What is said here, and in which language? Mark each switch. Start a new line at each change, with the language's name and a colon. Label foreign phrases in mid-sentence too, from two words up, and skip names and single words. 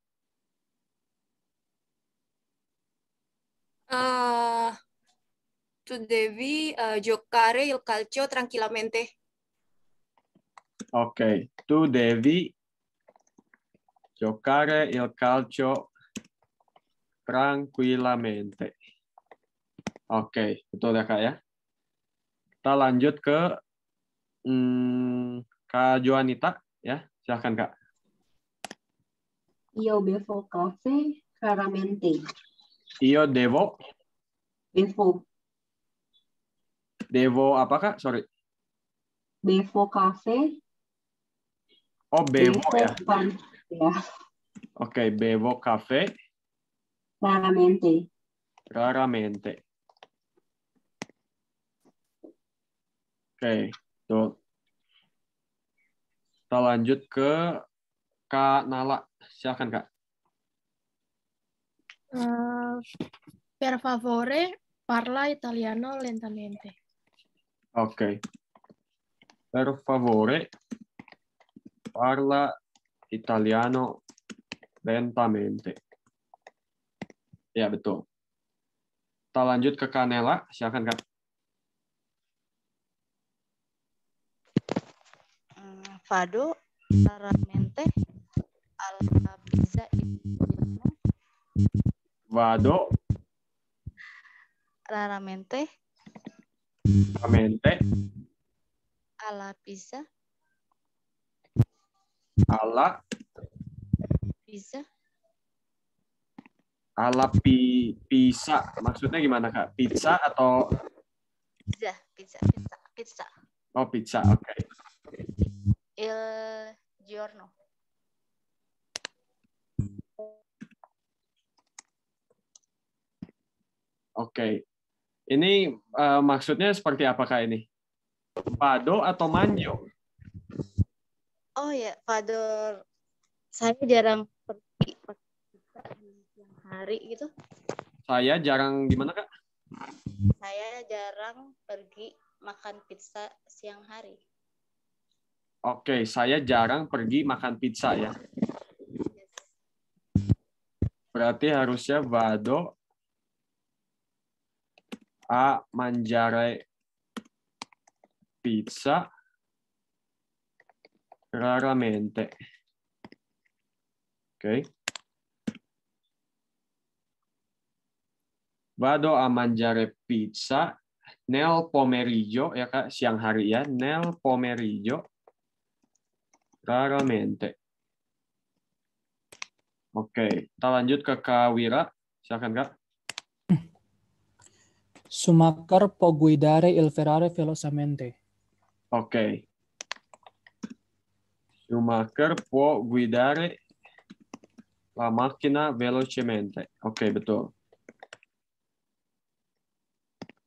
Italian: Tu devi giocare il calcio tranquillamente. Oke, tu devi giocare il calcio tranquillamente.
Indonesian: Oke, betul ya Kak ya. Kita lanjut ke Kak Joanita ya. Silakan Kak.
Italian: Io bevo caffè raramente. Io devo. Devo
Indonesian: apa Kak?
Italian: Sorry. Bevo caffè.
Indonesian: Oh, bevo ya. Ya. Oke,
Italian: bevo caffè. Raramente. Raramente.
Indonesian: Oke, tuh. Kita lanjut ke Kak Nala. Silakan Kak.
Italian: Per favore, parla italiano lentamente.
Indonesian: Oke.
Italian: Per favore, parla italiano lentamente.
Indonesian: Ya, betul. Kita lanjut ke Kak Nela. Silakan Kak.
Italian: Vado raramente alla pizza italiana. Vado Raramente alla pizza. Alla pizza.
Indonesian: Maksudnya gimana Kak? Pizza atau Pizza. Oh, pizza. Oke.
Italian: Il giorno.
Indonesian: Oke. Ini maksudnya seperti apa Kak ini? Vado atau manjo? Oh ya, Vado. Saya jarang pergi siang hari gitu. Saya jarang gimana Kak? Saya jarang pergi makan pizza siang hari. Oke, saya jarang pergi makan pizza ya. Berarti harusnya
Italian: vado a mangiare pizza raramente. Oke. Vado a mangiare pizza nel pomeriggio
Indonesian: ya Kak, siang hari ya,
Italian: nel pomeriggio raramente.
Indonesian: Oke, kita lanjut ke Kak Wira. Silakan Kak.
Italian: Schumacher può guidare il Ferrari velocamente.
Indonesian: Oke.
Italian: Schumacher può guidare la macchina velocemente.
Indonesian: Oke, betul. Baik.